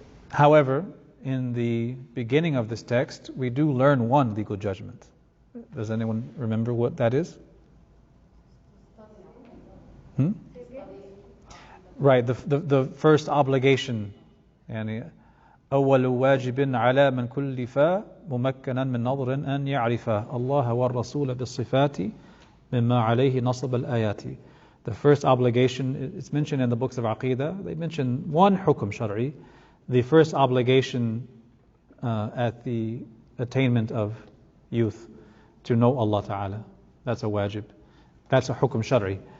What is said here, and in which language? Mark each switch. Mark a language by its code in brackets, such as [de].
[en] However, in the beginning of this text, we do learn one legal judgment. Does anyone remember what that is? Right, the first obligation. [ar] يعني أول واجب على من كلف ممكنا من نظر أن يعرف الله والرسول بالصفات مما عليه نصب الآيات. [en] The first obligation, it's mentioned in the books of Aqidah. They mention one hukum shar'i. The first obligation at the attainment of youth, to know Allah Ta'ala. That's a wajib. That's a hukum shar'i.